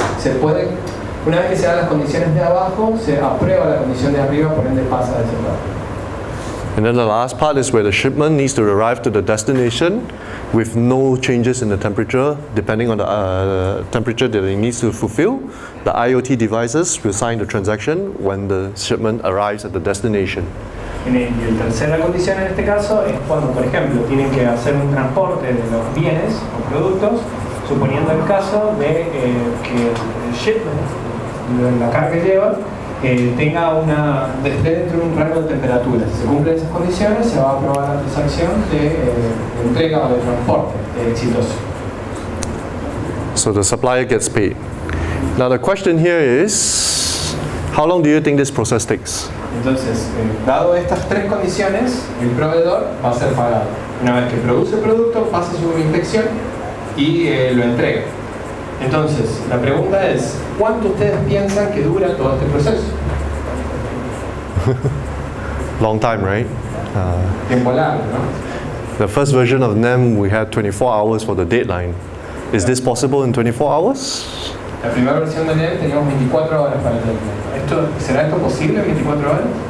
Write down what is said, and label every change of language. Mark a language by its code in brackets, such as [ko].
[es] Se puede, una vez que se dan las condiciones de abajo, se aprueba la condición de arriba, por ende pasa de ese lado. [en] And then the last part is where the shipment needs to arrive to the destination with no changes in the temperature, depending on the temperature that it needs to fulfill. The IoT devices will sign the transaction when the shipment arrives at the destination. [es] Y la tercera condición en este caso es cuando, por ejemplo, tienen que hacer un transporte de los bienes o productos, suponiendo el caso de que el shipment, la carga que lleva, esté dentro de un rango de temperatura. Si se cumplen esas condiciones, se va a aprobar la transacción de entrega o de transporte exitoso. [en] So the supplier gets paid. Now the question here is, how long do you think this process takes? [es] Entonces, dado estas 3 condiciones, el proveedor va a ser pagado. Una vez que produce el producto, pasa su inspección y lo entrega. Entonces, la pregunta es, ¿cuánto ustedes piensan que dura todo este proceso? [en] Long time, right? [es] Tiempo largo, ¿no? [en] The first version of NEM, we had 24 hours for the deadline. Is this possible in 24 hours? [es] La primera versión de NEM teníamos 24 horas para el deadline. ¿Será esto posible en 24 horas?